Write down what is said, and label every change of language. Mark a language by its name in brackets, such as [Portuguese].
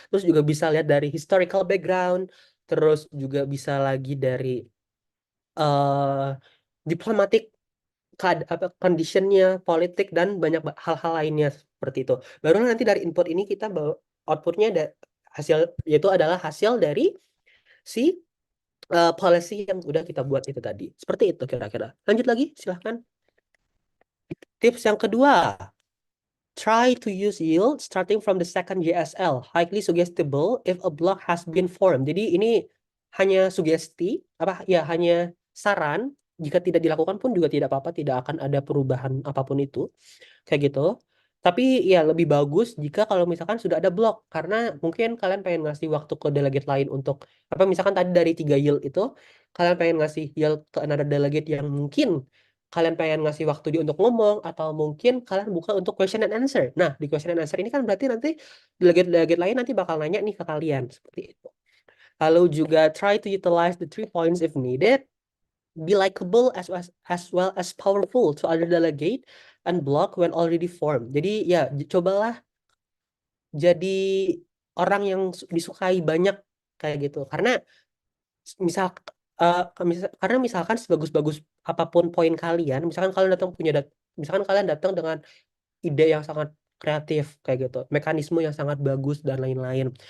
[Indonesian] Terus juga bisa lihat dari historical background, terus juga bisa lagi dari eh diplomatic apa conditionnya, politik, dan banyak hal-hal lainnya seperti itu. Baru nanti dari input ini kita bawa outputnya hasil, yaitu adalah hasil dari si policy yang udah kita buat itu tadi. Seperti itu kira-kira. Lanjut lagi, silahkan. Tips yang kedua, [English] try to use yield starting from the second JSL, highly suggestible if a block has been formed. [Indonesian] Jadi ini hanya sugesti, apa ya, hanya saran. Jika tidak dilakukan pun juga tidak apa-apa, tidak akan ada perubahan apapun itu, kayak gitu. Tapi ya lebih bagus jika kalau misalkan sudah ada blok, karena mungkin kalian pengen ngasih waktu ke delegate lain untuk apa, misalkan tadi dari 3 yield itu kalian pengen ngasih yield ke [English] another delegate [Indonesian] yang mungkin kalian pengen ngasih waktu dia untuk ngomong, atau mungkin kalian buka untuk [English] question and answer. [Indonesian] Nah, di question and answer ini kan berarti nanti delegate-delegate lain nanti bakal nanya nih ke kalian seperti itu. Lalu juga [English] try to utilize the 3 points if needed. Be likable as well as powerful to other delegate and block when already formed. [Indonesian] Jadi ya cobalah jadi orang yang disukai banyak kayak gitu. Karena misal karena misalkan sebagus-bagus apapun poin kalian, misalkan kalian datang misalkan kalian datang dengan ide yang sangat kreatif kayak gitu, mekanisme yang sangat bagus dan lain-lain.